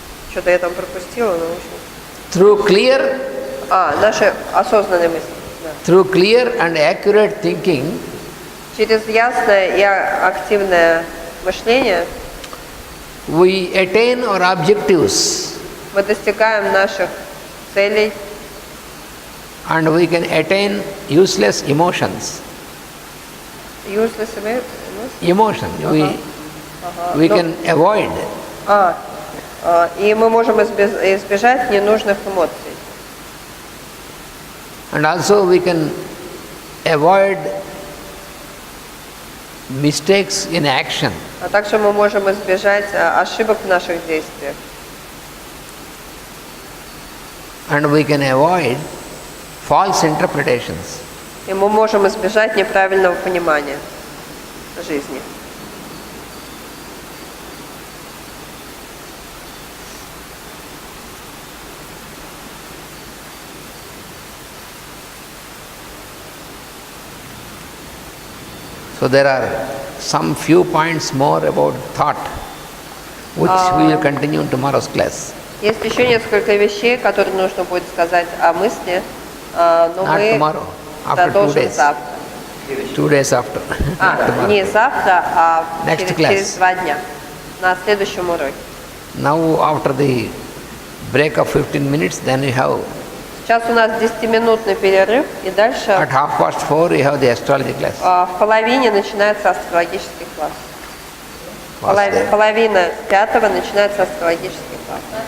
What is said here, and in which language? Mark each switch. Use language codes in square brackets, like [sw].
[ru] Что-то я там пропустила, но в общем. [en] Through clear, [ru] наши осознанные мысли. [en] Through clear and accurate thinking, [ru] через ясное и активное мышление [en] we attain our objectives. [ru] Мы достигаем наших целей. [en] And we can attain useless emotions. Useless emotion. We can avoid. [ru] И мы можем избежать ненужных эмоций. [en] And also we can avoid mistakes in action. [ru] А также мы можем избежать ошибок в наших действиях. [en] And we can avoid false interpretations. [ru] И мы можем избежать неправильного понимания жизни. [en] So there are some few points more about thought, which we will continue in tomorrow's class. [ru] Есть еще несколько вещей, которые нужно будет сказать о мысли, но [en] Not [ru] мы [en] tomorrow, after 2 [ru] продолжим [en] days. [ru] завтра. [en] 2 days after. [ru] Не завтра, а [en] Next [ru] через [en] class. [ru] 2 дня, на следующем уроке. [en] Now after the break of 15 minutes, then we have [ru] Сейчас у нас 10-минутный перерыв, и дальше [en] at 4:30 we have the astrology class. [ru] в половине начинается астрологический класс. [en] Vasudeva. [ru] Половина 5-го начинается астрологический класс.